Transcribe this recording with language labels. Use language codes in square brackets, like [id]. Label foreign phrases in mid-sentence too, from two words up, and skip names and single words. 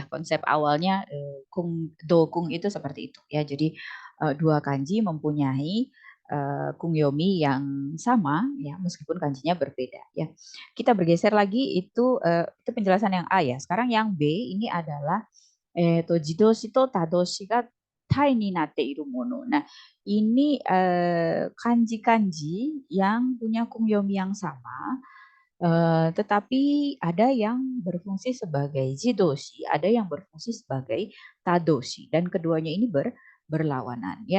[id] Konsep awalnya kung dokung itu seperti itu ya. Jadi dua kanji mempunyai kungyomi yang sama ya, meskipun kanjinya berbeda ya. Kita bergeser lagi, itu penjelasan yang A ya. Sekarang yang B ini adalah [ja] 自動詞と他動詞が対になっているもの. [id] Nah, ini kanji-kanji yang punya kungyomi yang sama. Tetapi ada yang berfungsi sebagai jidoshi, ada yang berfungsi sebagai tadoshi, dan keduanya ini berlawanan ya.